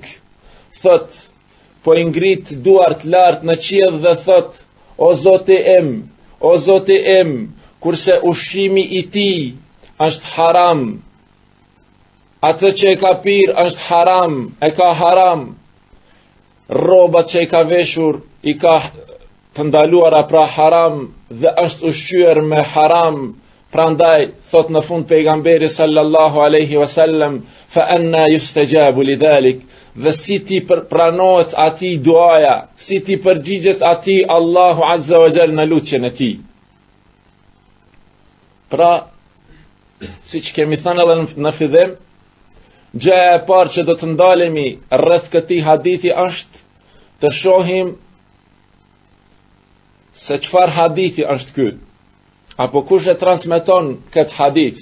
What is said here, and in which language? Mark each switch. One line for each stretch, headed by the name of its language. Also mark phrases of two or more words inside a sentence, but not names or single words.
Albanian: Thot, po I ngrit duart lart në qiell dhe thot, o Zoti im, kurse ushqimi i tij është haram, atë që e ka pirë është haram, e ka haram, rrobat që i ka veshur i ka të ndaluara pra haram dhe është ushqyer me haram. Prandaj thot në fund pejgamberi
Arabic: صلى الله عليه وسلم, فأنى يستجاب لذلك,
Albanian: dhe si ti pranohet atij duaja, si ti përgjigjet atij Allahu
Arabic: عز وجل
Albanian: në lutjen e tij. Pra, siç kemi thënë edhe në fillim, gjëja e parë që do të ndalemi rreth këtij hadithi është të shohim se çfarë hadithi është ky, apo kush e transmeton këtë hadith.